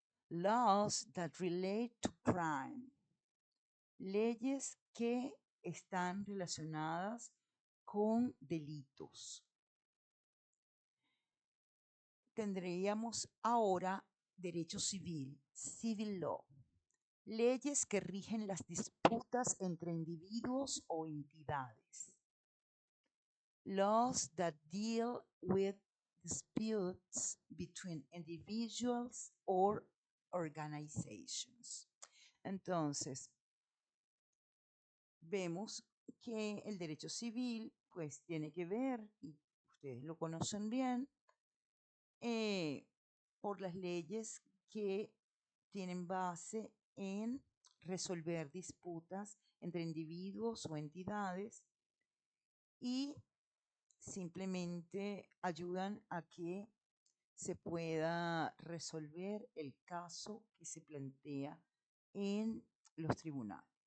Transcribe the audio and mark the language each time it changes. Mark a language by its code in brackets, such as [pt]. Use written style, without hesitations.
[en] Laws that relate to crime, [es] leyes que están relacionadas con delitos. Tendríamos ahora derecho civil, civil law, leyes que rigen las disputas entre individuos o entidades. [en] Laws that deal with disputes between individuals or organizations. [es] Entonces, vemos que el derecho civil pues tiene que ver, y ustedes lo conocen bien, por las leyes que tienen base en resolver disputas entre individuos o entidades y simplemente ayudan a que se pueda resolver el caso que se plantea en los tribunales.